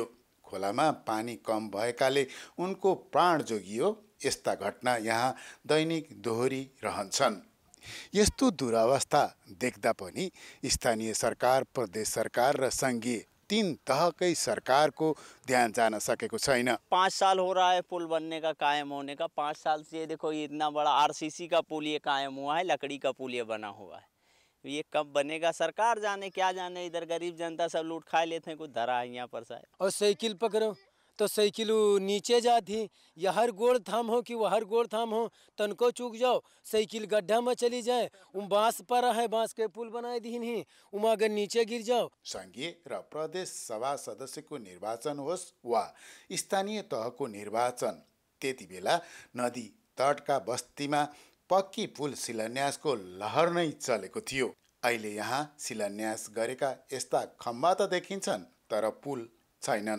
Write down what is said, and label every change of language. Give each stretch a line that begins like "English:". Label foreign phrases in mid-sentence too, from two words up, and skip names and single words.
Nepali: खोलामा पानी कम भएकाले उनको प्राण जोगियो। यस्ता घटना यहाँ दैनिक दोहोरी रहन्छन्। यस्तो दुरावस्था देख्दा पनि स्थानीय सरकार, प्रदेश सरकार र संघीय तीन तहकै सरकार को ध्यान जान सकेको छैन।
Hindi: 5 साल हो रहा है पुल बनने का, कायम होने का। 5 साल से देखो ये इतना बड़ा आरसीसी का पुल ये कायम हुआ है, लकड़ी का पुल ये बना हुआ है। ये कब बनेगा सरकार जाने, क्या जाने। इधर गरीब जनता सब लूट खा लेते हैं, कुछ धरा है यहाँ पर साहब। और साइकिल पकड़ो तो साइकिल नीचे जाती, या हर गोड़ थाम हो कि वह हर गोड़ थाम हो, तनको चूक जाओ साइकिल गड्ढा में चली जाए। बांस पर है, बांस के पुल बनाए दी नहीं, अगर नीचे गिर जाओ।
Nepali: संघीय र प्रदेश सभा सदस्यको निर्वाचन होस् वा स्थानीय तहको निर्वाचन, त्यति बेला नदी तटका बस्तीमा पक्की पुल शिलान्यासको लहर नै चलेको थियो। अहिले यहाँ शिलान्यास गरेका यस्ता खम्बा त देखिन्छन्, तर पुल छैनन्।